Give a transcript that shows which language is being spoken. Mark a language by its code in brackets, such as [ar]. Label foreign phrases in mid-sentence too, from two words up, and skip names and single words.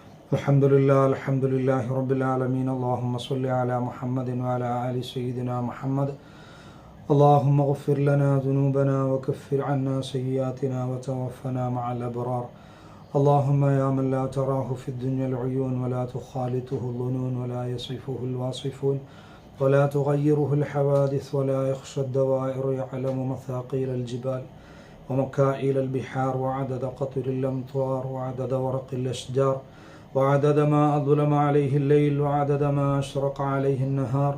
[ar] الحمد لله رب العالمين. اللهم صل على محمد وعلى آل سيدنا محمد. اللهم اغفر لنا ذنوبنا وكفر عنا سيئاتنا وتوفنا مع الأبرار. اللهم يا من لا تراه في الدنيا العيون ولا تخالطه الظنون ولا يصفه الواصفون ولا تغيره الحوادث ولا يخشى الدوائر، يعلم مثاقيل الجبال ومكائل البحار وعدد قطر الأمطار وعدد ورق الأشجار وعدد ما أظلم عليه الليل وعدد ما أشرق عليه النهار.